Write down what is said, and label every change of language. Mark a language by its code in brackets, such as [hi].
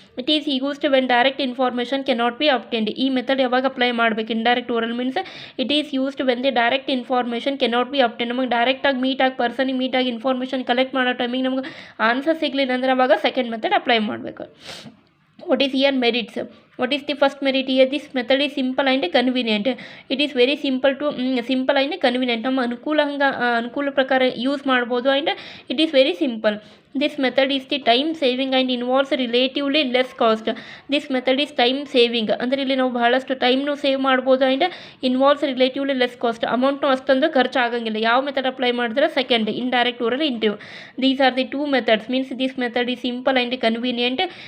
[en] It is used when direct information cannot be obtained. [kn] ಈ method ಯಾವಾಗ apply ಮಾಡಬೇಕು? [en] Indirect oral means it is used when the direct information cannot be obtained. [kn] ನಮಗೆ ಡೈರೆಕ್ಟಾಗಿ ಪರ್ಸನಿಗೆ ಮೀಟಾಗಿ information collect ಮಾಡೋ ಟೈಮಿಗೆ ನಮ್ಗೆ answer ಸಿಗಲಿಲ್ಲ ಅಂದರೆ ಅವಾಗ ಸೆಕೆಂಡ್ ಮೆಥಡ್ ಅಪ್ಲೈ ಮಾಡಬೇಕು. [en] What is here merits? What is the first merit here? This method is simple and convenient. It is very simple and convenient. [kn] ನಮ್ಮ ಅನುಕೂಲ ಪ್ರಕಾರ ಯೂಸ್ ಮಾಡ್ಬೋದು [en] and it is very simple. This method is the time saving and involves relatively less cost. This method is time saving, [kn] ಅಂದರೆ ಇಲ್ಲಿ ನಾವು ಬಹಳಷ್ಟು ಟೈಮ್ನು save ಮಾಡ್ಬೋದು [en] and involves relatively less cost. [kn] ಅಮೌಂಟ್ನು ಅಷ್ಟೊಂದು ಖರ್ಚು ಆಗಂಗಿಲ್ಲ. ಯಾವ ಮೆಥಡ್ ಅಪ್ಲೈ ಮಾಡಿದ್ರೆ? [en] Second, indirect oral interview. These are the two methods, means this method is simple and convenient.